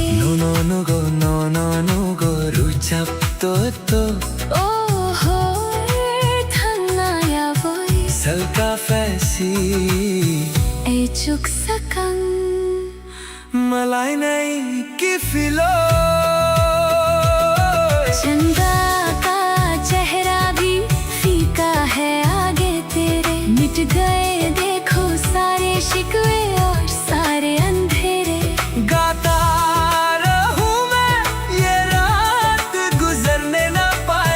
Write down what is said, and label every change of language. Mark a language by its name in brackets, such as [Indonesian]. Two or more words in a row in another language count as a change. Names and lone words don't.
[Kok Borok] no no go ruchap to Oh ho thangna ya boy salka faisi e chuk sakang malai nai ki filo [Hindi] चंदा का चेहरा भी फीका है आगे तेरे। मिट गए देखो सारे शिकवे और सारे अंधेरे। गाता रहूं मैं ये रात गुजरने ना पाए।